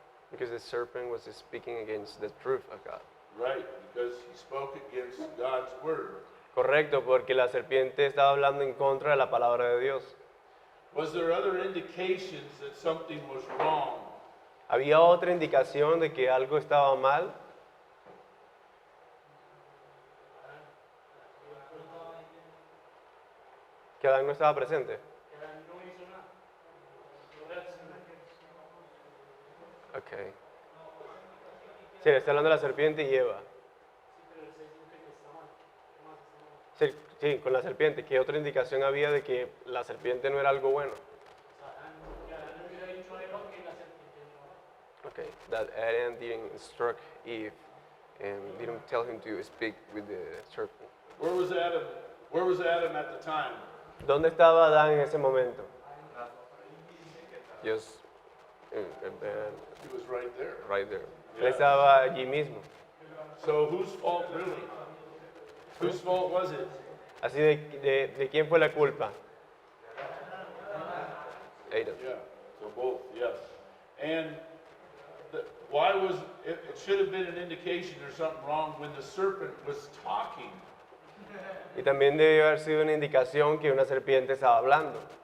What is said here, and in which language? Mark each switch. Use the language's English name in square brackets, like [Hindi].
[English] Because the serpent was speaking against the truth of God. Right, because he spoke against God's word. [Spanish] Correcto, porque la serpiente estaba hablando en contra de la palabra de Dios. [English] Was there other indications that something was wrong? [Spanish] ¿Había otra indicación de que algo estaba mal? ¿Que Adán no estaba presente? Ok. Sí, le está hablando de la serpiente y Eva. Sí, con la serpiente. ¿Qué otra indicación había de que la serpiente no era algo bueno? [English] Okay, that Adam didn't instruct Eve and didn't tell him to speak with the serpent. Where was Adam? Where was Adam at the time? [Spanish] ¿Dónde estaba Adán en ese momento? [English] Just He was right there. right there. [Spanish] Él estaba allí mismo. [English] So whose fault really? Whose fault was it? [Spanish] Así de quién fue la culpa? [English] Adam. Yeah, so both, yes. And why was it should have been an indication there's something wrong when the serpent was talking. [Spanish] Y también debió haber sido una indicación que una serpiente estaba hablando.